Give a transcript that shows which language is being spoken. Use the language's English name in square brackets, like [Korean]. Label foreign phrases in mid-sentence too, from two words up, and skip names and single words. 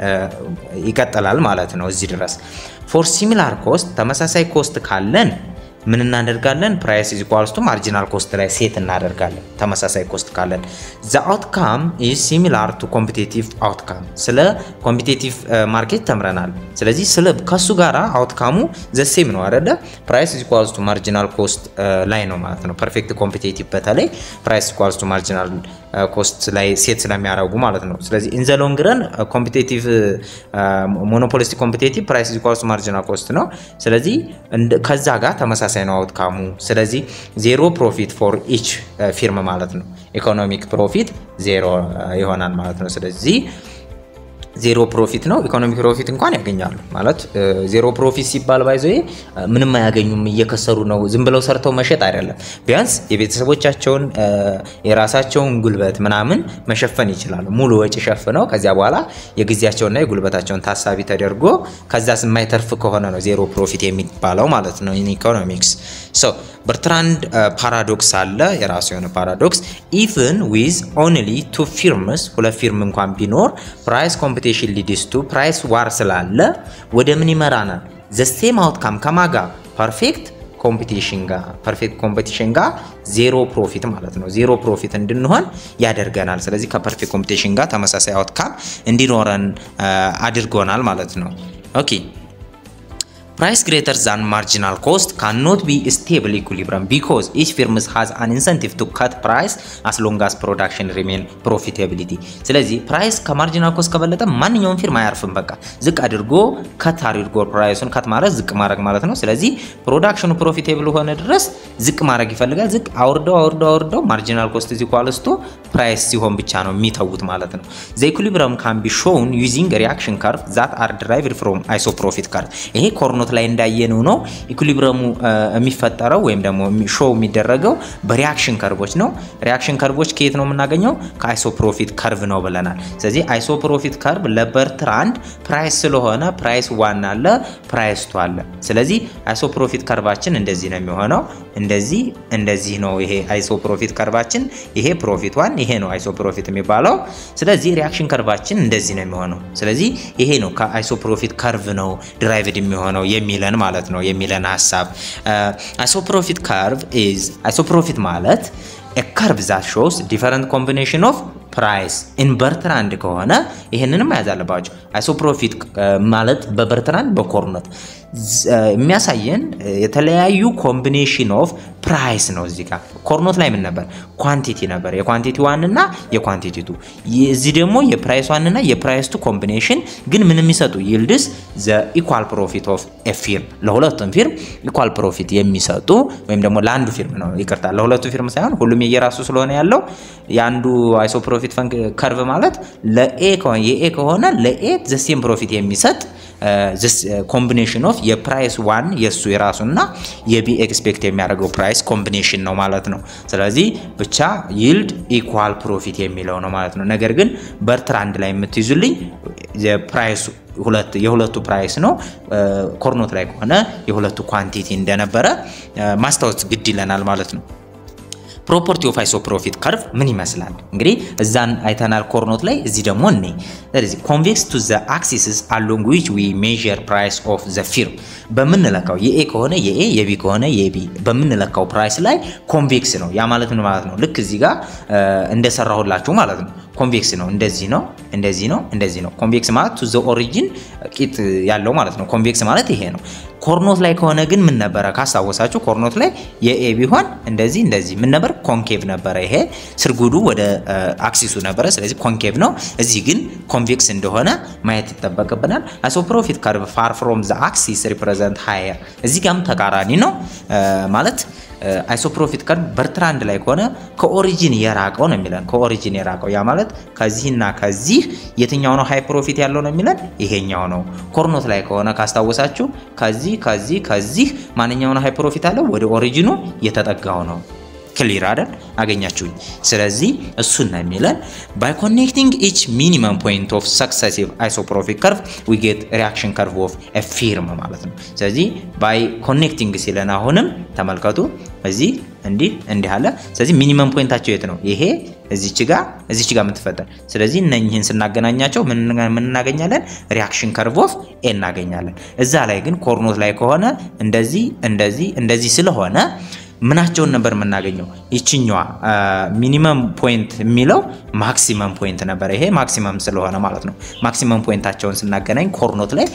[Amharic] ይቀጥላል ማለት ነው እዚህ ድረስ [English] for similar cost [Amharic] ተመሳሳይ ኮስት ካለን ምን እናደርጋለን [English] price is equals to marginal cost [Amharic] ላይ ሴት እናደርጋለን ተመሳሳይ ኮስት ካለን the [English] outcome is similar to competitive outcome [Amharic] ስለ [English] competitive market [Amharic] ተምረናል ስለዚህ ስለ ከሱ ጋራ አውትካሙ [English] the same [Amharic] ነው አይደለ [English] price is equals to marginal cost [Amharic] ላይ ነው ማለት ነው [English] perfect competitive በተለይ price equals to marginal cost ላይ ሴት [Amharic] ስለሚያደርጉ ማለት ነው ስለዚህ [English] in the long run competitive monopolistic competitive price is equal to marginal cost [Amharic] ነው ስለዚህ ከዛ ጋር ተመሳሳይ ነው አውትካሙ ስለዚህ [English] zero profit for each firm [Amharic] ማለት ነው [English] economic profit zero [Amharic] ይሆናል ማለት ነው ስለዚህ [English] zero profit [Amharic] ነው [English] economic profit [Amharic] እንኳን ያገኛሉ ማለት [English] zero profit [Amharic] ሲባል ባይዘይ ምንም አያገኙም እየከሰሩ ነው ዝም ብለው ሰርተው መሸጥ አይደለም ቢያንስ የቤተሰቦቻቸውን የራሳቸውን ጉልበት ምናምን መሸፈን ይችላሉ ሙሉ ወጪ ሸፍነው ከዚያ በኋላ የጊዜያቸውና የጉልበታቸውን ታሳቢ ተደርጎ ከዛስ የማይተርፍ ከሆነ ነው [English] zero profit [Amharic] የሚባለው ማለት ነው [English] in economics so Bertrand paradox [Amharic] አለ የራሱ የሆነ ፓራዶክስ [English] even with only two firms [Amharic] ሁለት ፊርም እንኳን ቢኖር [English] price competition leads to price war [Amharic] ስላለ ወደ ምን ይመራናል [English] the same outcome [Amharic] ከማጋ perfect [English] competition ጋር zero profit [Amharic] ማለት ነው [English] zero profit [Amharic] እንድንሆን ያደርገናል ስለዚህ [English] ከperfect competition [Amharic] ጋር ተመሳሳይ አውትካም እንዲኖረን አድርጎናል ማለት ነው [English] ኦኬ Price greater than marginal cost cannot be stable equilibrium because each firm has an incentive to cut price as long as production remain profitability. [Amharic] ስለዚህ ፕራይስ ከማርጂናል ኮስት ከበለጠ ማንኛውም ፊርማ አያርፍም በቃ ዝቅ አድርጎ ከት አድርጎ ፕራይሱን ከት ማድረግ ዝቅ ማድረግ ማለት ነው ስለዚህ [English] production profitable [Amharic] ሆነ ድረስ ዝቅ ማድረግ ይፈልጋል ዝቅ አውርደው [English] marginal cost is equals to price [Amharic] ሲሆን ብቻ ነው የሚተውት ማለት ነው [English] the equilibrium can be shown using reaction curve that are derived from isoprofit curve [Amharic] ይሄ ኮርኖት ላይ እንዳየነው ነው ኢኩሊብሪየሙ የሚፈጠረው ወይም ደግሞ ሾው የሚደረገው [English] reaction curves [Amharic] ነው [English] reaction curves [Amharic] ከየት ነው የምናገኘው [English] isoprofit curve [Amharic] ነው ብለናል ስለዚህ [English] isoprofit curve [Amharic] ለበርትራንድ ፕራይስ ስለሆነ ፕራይስ 1 አለ ፕራይስ 2 አለ ስለዚህ [English] isoprofit curve [Amharic] እንደዚህ ነው የሚሆነው እንደዚህ ነው ይሄ [English] isoprofit curve [Amharic] ይሄ ፕሮፊት 1 ይሄ ነው አይሶፕሮፊት የሚባለው ስለዚህ [English] reaction curve [Amharic] እንደዚህ ነው የሚሆነው ስለዚህ ይሄ ነው [English] isoprofit curve [Amharic] ነው ድራይቭድ የሚሆነው የሚለን ማለት ነው የሚለን ሐሳብ [English] isoprofit curve is isoprofit [Amharic] ማለት [English] a curve that shows different combination of price in Bertrand [Amharic] ከሆነ ይሄንንም ያዛለባችሁ isoprofit ማለት በበርትራንድ በኮርኖት የሚያሳየን የተለያዩ [English] combination of price [Amharic] ነው እዚህ ጋር ኮርኖት ላይ ምን ነበር ኳንቲቲ ነበር የኳንቲቲ 1 እና የኳንቲቲ 2 እዚህ ደግሞ የፕራይስ 1 እና የፕራይስ 2 ኮምቢኔሽን ግን ምንም ይሰጡ [English] yields the equal profit of a firm [Amharic] ለሁለቱም ፊርም [English] equal profit [Amharic] የሚሰጡ ወይም ደግሞ ለአንዱ ፊርም ነው ይቅርታ ለሁለቱ ፊርም ሳይሆን ሁሉም የየራሱ ስለሆነ ያለው ያንዱ [English] isoprofit profit curve [Amharic] ማለት ለኤ ከሆነ የኤ ከሆነ ለኤ [English] the same profit [Amharic] የሚሰጥ [English] this combination of [Amharic] የፕራይስ 1 የሱ የራሱና የቢ ኤክስፔክት የሚያደርገው ፕራይስ ኮምቢኔሽን ነው ማለት ነው ስለዚህ ብቻ [English] yield equal profit [Amharic] የሚለው ነው ማለት ነው ነገር ግን በርትራንድ ላይ የምትይዙልኝ የፕራይስ የሁለቱ ፕራይስ ነው ኮርኖት ላይ ከሆነ የሁለቱ ኳንቲቲ እንደነበረ ማስታወስ ግድ ይለናል ማለት ነው [English] property of isoprofit curve [Amharic] ምን ይመስላል እንግዲህ እዛን አይተናል ኮርኖት ላይ እዚህ ደግሞ እኔ [English] that is convex to the axes along which we measure price of the firm [Amharic] በመንለካው የኤ ከሆነ የኤ የቢ ከሆነ የቢ በመንለካው ፕራይስ ላይ ኮንቬክስ ነው ያ ማለት ምን ማለት ነው ልክ እዚህ ጋር እንደሰራሁላችሁ ማለት ነው ኮንቬክስ ነው እንደዚህ ነው እንደዚህ ነው እንደዚህ ነው ኮንቬክስ ማለት to [English] the origin [Amharic] ቂጥ ያለው ማለት ነው ኮንቬክስ ማለት ይሄ ነው ኮርኖት ላይ ከሆነ ግን ምን ነበር ካሳወሳችሁ ኮርኖት ላይ የኤ ቢሆን እንደዚህ እንደዚህ ምን ነበር ኮንኬቭ ነበር ይሄ ስርጉዱ ወደ አክሲሱ ነበር ስለዚህ ኮንኬቭ ነው እዚህ ግን ኮንቬክስ እንደሆነ ማየት ይተበቀበናል [English] isoprofit curve far from the axis represent higher [Amharic] እዚህ ጋርም ተቃራኒ ነው ማለት [English] isoprofit curve [Amharic] በርትራንድ ላይ ከሆነ ከኦሪጂን የራቀው ነው የሚለን ከኦሪጂን የራቀው ያ ማለት ከዚህና ከዚህ የትኛው ነው [English] high profit [Amharic] ያለው ነው የሚለን ይሄኛው ነው ኮርኖት ላይ ከሆነ ካስታወሳችሁ ከዚህ ማንኛው ነው [English] high profit [Amharic] አለው ወደ ኦሪጂኑ የተጠጋው ነው ክሊር አይደል አገኛችሁኝ ስለዚህ እሱን ነው የሚለን [English] by connecting each minimum point of successive isoprofit curve we get reaction curve of a firm [Amharic] ማለት ነው ስለዚህ [English] by connecting [Amharic] ሲለን አሁንም ተመልከቱ እዚህ እንዲህ አለ ስለዚህ [English] minimum point [Amharic] የት ነው ይሄ እዚች ጋር የምትፈጠር ስለዚህ እነኚህን ስናገናኛቸው ምን እናገኛለን [English] reaction curve of A [Amharic] እናገኛለን እዛ ላይ ግን ኮርኖት ላይ ከሆነ እንደዚህ ስለሆነ ምናቸውን ነበር የምናገኘው ይችኛዋ [English] minimum point [Amharic] የሚለው [English] maximum point [Amharic] ነበር ይሄ ማክሲመም ስለሆነ ማለት ነው [English] maximum point [Amharic] ስናገናኝ ኮርኖት ላይ